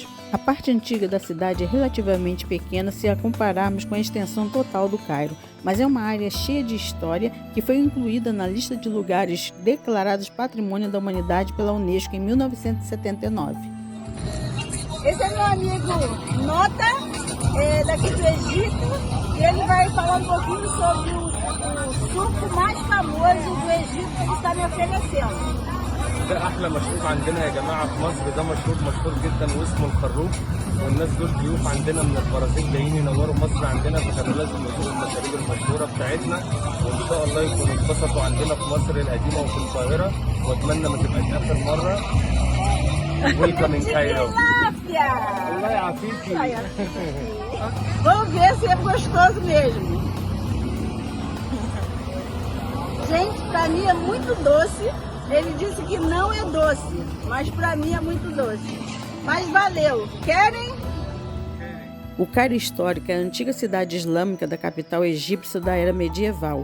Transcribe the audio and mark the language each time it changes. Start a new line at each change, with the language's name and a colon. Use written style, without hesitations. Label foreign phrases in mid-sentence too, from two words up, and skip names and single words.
Portuguese: A parte antiga da cidade é relativamente pequena se a compararmos com a extensão total do Cairo, mas é uma área cheia de história que foi incluída na lista de lugares declarados Patrimônio da Humanidade pela Unesco em 1979. Esse é meu amigo Nota, daqui do Egito, e ele vai falar um pouquinho sobre o suco mais famoso do Egito que ele está me oferecendo.
Arabic: ده احلى مشروب عندنا يا جماعه في مصر. ده مشروب مشهور جدا واسمه الخروب، والناس دول ضيوف عندنا من البرازيل جايين ينوروا مصر عندنا، فكانوا لازم يزوروا المشاريب المشهوره بتاعتنا، وان شاء الله يكونوا اتبسطوا عندنا في مصر القديمه وفي القاهره، واتمنى ما تبقاش اخر مره.
English: Welcome in Cairo.
Arabic: الله يعافيكي.
Portuguese: Vamos ver se é gostoso mesmo. Gente, pra mim é muito doce. Ele disse que não é doce, mas para mim é muito doce. Mas valeu. Querem? O Cairo Histórico é a antiga cidade islâmica da capital egípcia da era medieval.